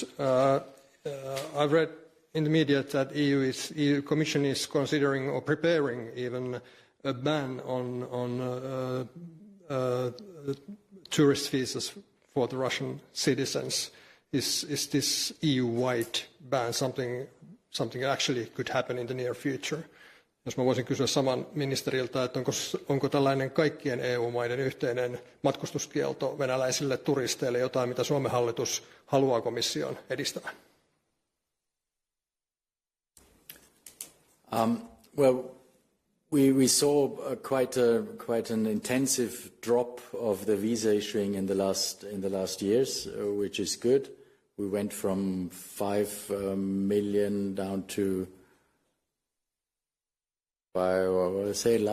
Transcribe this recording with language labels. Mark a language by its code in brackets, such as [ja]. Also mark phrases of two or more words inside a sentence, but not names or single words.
[en] I've read in the media that EU Commission is considering or preparing even a ban on tourist visas for the Russian citizens. Is this EU-wide ban something actually could happen in the near future? [fi] Jos mä voisin kysyä saman ministeriltä, että onko tällainen kaikkien EU-maiden yhteinen matkustuskielto venäläisille turisteille jotain, mitä Suomen hallitus haluaa komission edistävän? [en] Well, we saw quite an intensive drop of the visa issuing in the last years, which is good. We went from 5 million down to, what did I say, Laura?